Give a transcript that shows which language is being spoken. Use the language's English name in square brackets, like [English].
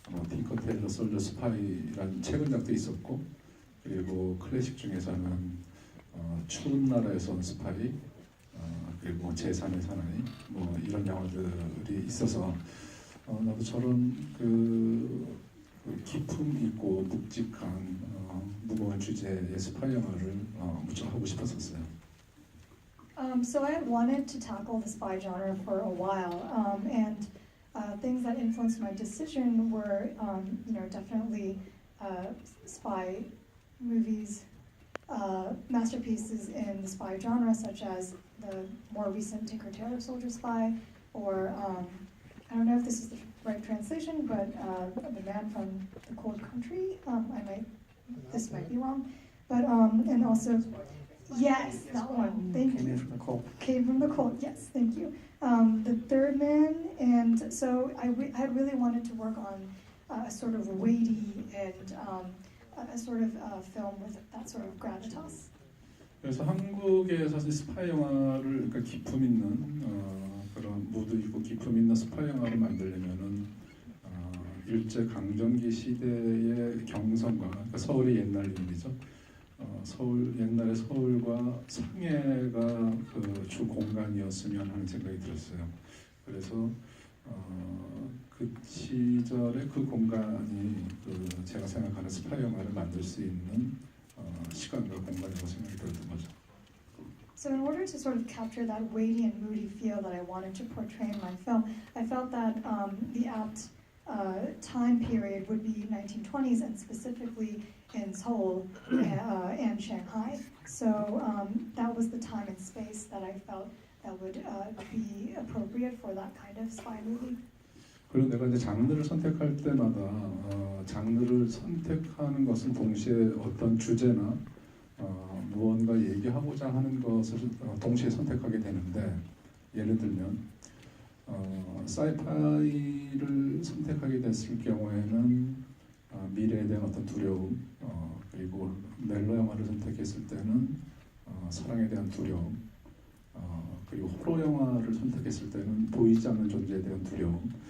[Korean] 핑커 테일러 솔저 스파이라는 최근작도 있었고, 그리고 클래식 중에서는 추운 나라에서 온 스파이, 그리고 제3의 사나이, 뭐 이런 영화들이 있어서 나도 저런 그 기품 있고 묵직한 무거운 주제의 스파이 영화를 무척 하고 싶었었어요. [English] So I wanted to tackle the spy genre for a while, and things that influenced my decision were, definitely spy movies, masterpieces in the spy genre, such as the more recent Tinker Tailor Soldier Spy, or I don't know if this is the right translation, but The Man from the Cold Country. This might be wrong, but and also. Yes, that one. Thank you. Came in from the cold. Came from the cold. Yes, thank you. The Third Man, and so I really wanted to work on a sort of weighty and a sort of film with that sort of gravitas. [Korean] 그래서 한국에 사실 스파이 영화를 그러니까 기품 있는 그런 무드 있고 기품 있는 스파이 영화를 만들려면은 일제 강점기 시대의 경성과 그러니까 서울의 옛날 이름이죠. 옛날의 서울과 상해가 그 주 공간이었으면 하는 생각이 들었어요. 그래서 그 시절의 그 공간이 제가 생각하는 스파이 영화를 만들 수 있는 시간과 공간이라고 생각이 들었던 거죠. [English] So in order to sort of capture that weighty and moody feel that I wanted to portray in my film, I felt that the apt time period would be 1920s, and specifically in Seoul and Shanghai. So that was the time and space that I felt that would be appropriate for that kind of spy movie. [Korean] 그리고 내가 이제 장르를 선택할 때마다 장르를 선택하는 것은 동시에 어떤 주제나 무언가 얘기하고자 하는 것을 동시에 선택하게 되는데, 예를 들면 사이파이를 선택하게 됐을 경우에는 미래에 대한 어떤 두려움, 그리고 멜로 영화를 선택했을 때는 사랑에 대한 두려움, 그리고 호러 영화를 선택했을 때는 보이지 않는 존재에 대한 두려움.